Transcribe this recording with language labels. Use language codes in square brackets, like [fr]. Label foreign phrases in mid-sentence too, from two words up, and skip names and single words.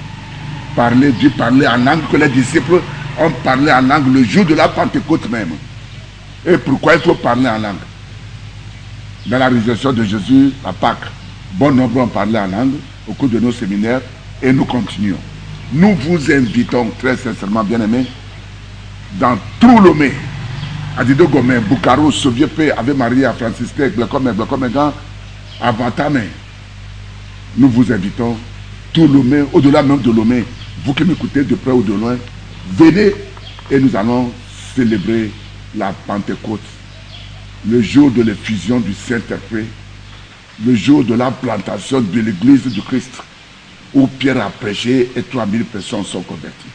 [fr] Parler en langue que les disciples ont parlé en langue le jour de la Pentecôte même. Et pourquoi il faut parler en langue? Dans la résurrection de Jésus, à Pâques, bon nombre ont parlé en langue au cours de nos séminaires et nous continuons. Nous vous invitons très sincèrement, bien-aimés, dans tout Lomé, Adido Gomé, Bukaru, Soviépe, Ave Maria, Francisque, Blekomegan, Avantame. Nous vous invitons, tout Lomé, au-delà même de Lomé, vous qui m'écoutez de près ou de loin, venez et nous allons célébrer la Pentecôte, le jour de l'effusion du Saint-Esprit, le jour de la plantation de l'Église du Christ, où Pierre a prêché et 3000 personnes sont converties.